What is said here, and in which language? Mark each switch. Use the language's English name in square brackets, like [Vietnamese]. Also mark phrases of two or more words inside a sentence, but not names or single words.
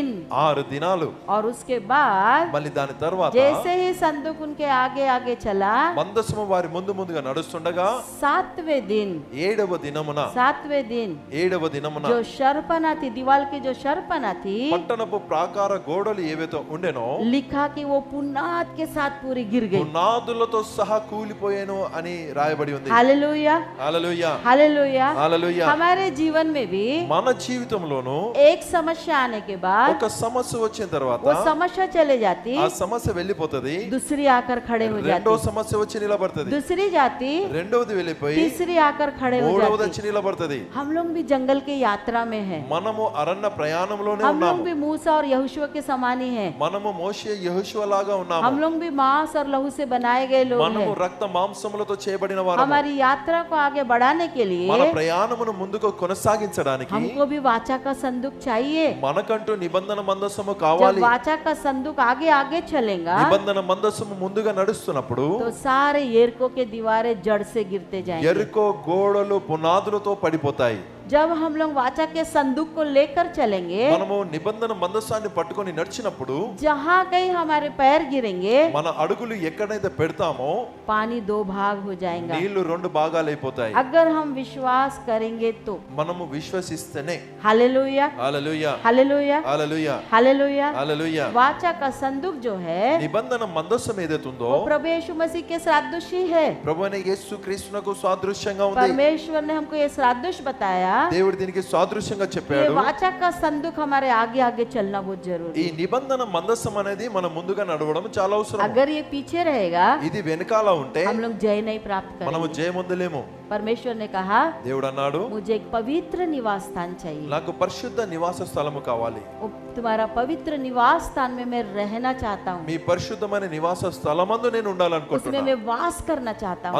[Telugu] 6 దినాలు. [Hindi] और उसके बाद [Telugu] మళ్ళీ దాని తర్వాత [Hindi] जैसे ही संदूक उनके आगे आगे चला, [Telugu] మందస్సము వారి ముందుగా నడుస్తుండగా [Hindi] 7वें दिन [Telugu] 7వ దినమున [Hindi] 7वें दिन [Telugu] 7వ దినమున [Hindi] जो शर्पना थी, दीवार की जो शर्पना थी, [Telugu] పట్టణపు ప్రాకార గోడలు ఏవైతే ఉండెనో [Hindi] लिखा कि वो पुनाद के साथ पूरी गिर गई। [Telugu] పునాదులతో సహా కూలిపోయాను అని రాయబడి ఉంది. [Hindi] हालेलुया, [Telugu] హల్లెలూయా, [Hindi] हालेलुया। [Telugu] హల్లెలూయా. [Hindi] हमारे जीवन में भी [Telugu] మన జీవితంలోను [Hindi] एक समस्या आने के बाद [Telugu] ఒక సమస్య వచ్చిన తర్వాత [Hindi] वो समस्या चले जाती, [Telugu] ఆ సమస్య వెళ్ళిపోతది. [Hindi] दूसरी आकर खड़े हो [Telugu] రెండో [Hindi] जाती, [Telugu] సమస్య వచ్చి నిలబడుతుంది. [Hindi] दूसरी जाती, [Telugu] రెండవది వెళ్ళిపోయి [Hindi] तीसरी आकर खड़े हो [Telugu] మూడవది [Hindi] जाती। [Telugu] వచ్చి నిలబడుతుంది. [Hindi] हम लोग भी जंगल की यात्रा में हैं, [Telugu] మనము అరణ్య ప్రయాణంలోనే [Hindi] हम लोग [Telugu] ఉన్నాము. [Hindi] भी मूसा और यहोशू के समान ही हैं, [Telugu] మనము మోషే యెహోషువ లాగా ఉన్నాము. [Hindi] हम लोग भी मांस और लहू से बनाए गए लोग [Telugu] మనము [Hindi] हैं। [Telugu] రక్త మాంసములతో చేయబడిన వారము. [Hindi] हमारी यात्रा को आगे बढ़ाने के [Telugu] మన [Hindi] लिए [Telugu] ప్రయాణమును ముందుకు కొనసాగించడానికి [Hindi] हमको भी वाचा का संदूक चाहिए। [Telugu] మనకంటూ నిబంధన మందసము [Hindi] जब [Telugu] కావాలి. [Hindi] वाचा का संदूक आगे आगे चलेगा [Telugu] నిబంధన మందసము ముందుగా నడుస్తున్నప్పుడు [Hindi] तो सारे यरीहो के दीवारें जड़ से गिरते जाएंगे। [Telugu] ఎరుకో గోడలు పునాదులతో పడిపోతాయి. [Hindi] जब हम लोग वाचा के संदूक को लेकर चलेंगे, [Telugu] మనము నిబంధన మందసాన్ని పట్టుకొని నడిచినప్పుడు [Hindi] जहाँ कहीं हमारे पैर गिरेंगे [Telugu] మన అడుగులు ఎక్కడైతే పెడతామో [Hindi] पानी दो भाग हो जाएगा। [Telugu] నీళ్లు రెండు భాగాలు అయిపోతాయి. [Hindi] अगर हम विश्वास करेंगे तो। [Telugu] మనము విశ్వసిస్తేనే. [Hindi] हालेलुया [Telugu] హల్లెలూయా [Hindi] हालेलुया [Telugu] హల్లెలూయా [Hindi] हालेलुया। [Telugu] హల్లెలూయా. [Hindi] वाचा का संदूक जो है [Telugu] నిబంధన మందసం ఏదైతుందో [Hindi] वो प्रभु यीशु मसीह के सदृशी है। [Telugu] ప్రభువైన యేసు క్రీస్తునకు సాదృశ్యంగా ఉంది. [Hindi] परमेश्वर ने हमको ये सदृश बताया [Telugu] దేవుడు దీనికి సాదృశ్యంగా [Hindi] ये [Telugu] చెప్పాడు. [Hindi] वाचा का संदूक हमारे आगे आगे चलना बहुत [Telugu] ఈ [Hindi] जरूरी है। [Telugu] నిబంధన మందసం అనేది మనం ముందుగా నడవడం చాలా అవసరం. [Hindi] अगर ये पीछे रहेगा [Telugu] ఇది వెనకాల ఉంటే [Hindi] हम लोग जय नहीं प्राप्त [Telugu] మనము [Hindi] करेंगे। [Telugu] జయమొందలేము. [Hindi] परमेश्वर ने कहा [Telugu] దేవుడు అన్నాడు, [Hindi] मुझे एक पवित्र निवास स्थान चाहिए। [Telugu] నాకు పరిశుద్ధ నివాస స్థలము కావాలి. [Hindi] वो तुम्हारा पवित्र निवास स्थान में मैं रहना चाहता हूँ, [Telugu] మీ పరిశుద్ధమైన నివాస స్థలమందు నేను [Hindi] उसमें [Telugu] ఉండాలనుకుంటున్నా. [Hindi] मैं वास करना चाहता हूँ।